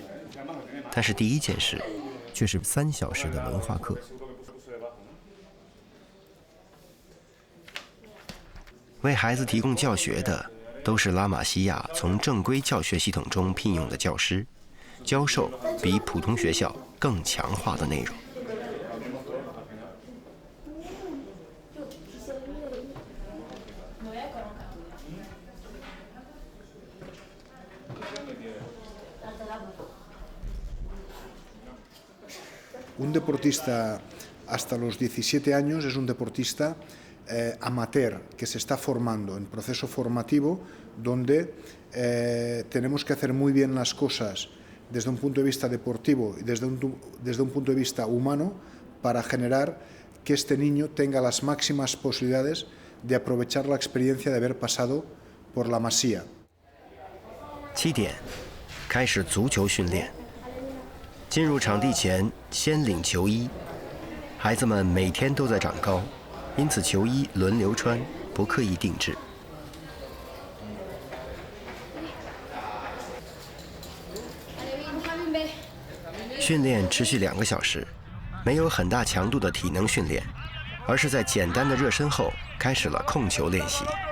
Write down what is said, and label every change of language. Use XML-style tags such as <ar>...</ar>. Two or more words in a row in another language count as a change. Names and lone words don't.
<zh>但是第一件事，却是3小时的文化课。为孩子提供教学的，都是拉玛西亚从正规教学系统中聘用的教师，教授比普通学校更强化的内容。</zh> <es>Un deportista hasta los 17 años es un deportista amateur que se está formando en proceso formativo donde tenemos que hacer muy bien las cosas desde un punto de vista deportivo y desde un punto de vista humano para generar que este niño tenga las máximas posibilidades de aprovechar la experiencia de haber pasado por la Masía.</es> <zh>7 点，开始足球训练。进入场地前，先领球衣。孩子们每天都在长高，因此球衣轮流穿，不刻意定制。训练持续2个小时，没有很大强度的体能训练，而是在简单的热身后开始了控球练习。</zh>